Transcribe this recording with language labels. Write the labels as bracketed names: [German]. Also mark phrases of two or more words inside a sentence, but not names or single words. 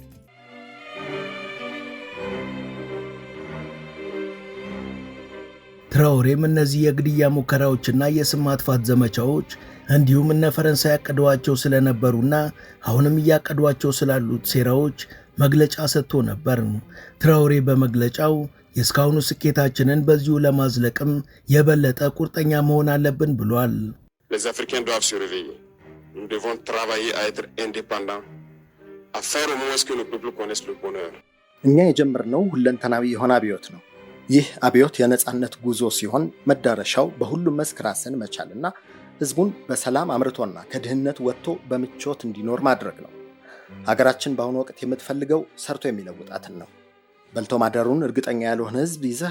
[Amharic] ትራኦሬም እነዚህ የግድያ ሙከራዎችና የስም ማጥፋት ዘመቻዎች እንዲሁም እነ ፈረንሳይ ያቀዷቸው ስለነበሩና አሁንም እያቀዷቸው ስላሉት ሴራዎች መግለጫ ሰጥቶ ነበር። ትራኦሬ በመግለጫው የእስካሁኑ ስኬታችንን በዚሁ ለማዝለቅም የበለጠ ቁርጠኛ መሆን አለብን ብሏል። [French] Les Africains doivent se réveiller. Nous devons travailler à être indépendants, à faire au moins ce que nos peuples connaissent le bonheur. [Amharic] እኛ የጀመርነው ሁለንተናዊ የሆነ አብዮት ነው። ይህ አብዮት የነጻነት ጉዞ ሲሆን መዳረሻው በሁሉም መስክ ራስን መቻልና ህዝቡን በሰላም አምርቶና ከድህነት ወጥቶ በምቾት እንዲኖር ማድረግ ነው። ሀገራችን በአሁኑ ወቅት የምትፈልገው ሰርቶ የሚለውጣትን ነው። በልቶ ማደሩን እርግጠኛ ያልሆነ ህዝብ ይዘህ